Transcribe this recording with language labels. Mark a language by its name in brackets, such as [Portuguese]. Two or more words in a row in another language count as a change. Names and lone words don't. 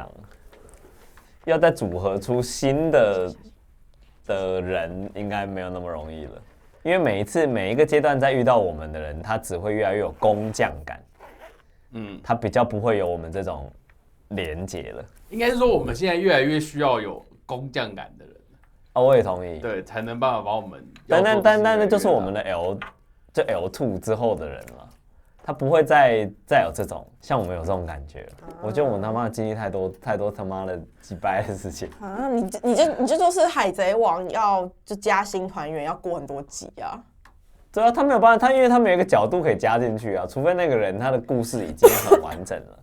[Chinese] 要再組合出新的人，應該沒有那麼容易了。因為每一個階段在遇到我們的人，他只會越來越有工匠感。他比較不會有我們這種連結了。應該是說我们现在越来越需要有工匠感的人。我也同意。对，才能办法把我们。但那就是我们的 L2 之後的人了，他不會再有這種像我們有這種感覺了。我覺得我們他媽的經歷太多他媽的雞掰的事情啊！你這就是海賊王要就加新團員要過很多集啊。對啊，他沒有辦法，因為他沒有一個角度可以加進去啊，除非那個人他的故事已經很完整了。